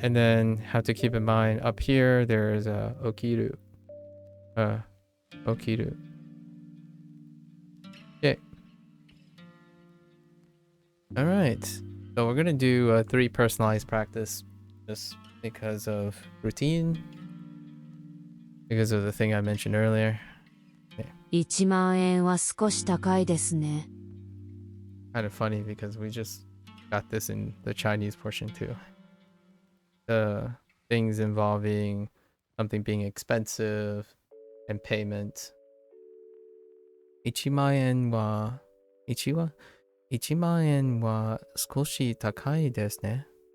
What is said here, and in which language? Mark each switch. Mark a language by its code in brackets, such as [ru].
[en] And then have to keep in mind up here there's okiru. Okiru. Okay. All right. So we're gonna do 3 personalized practice, just because of routine, because of the thing I mentioned earlier. Okay. [ja] 1万円は少し高いですね。 [en] Kind of funny because we just got this in the Chinese portion too. The things involving something being expensive and payment. [ja] 1万円は1万円は少し高いですね。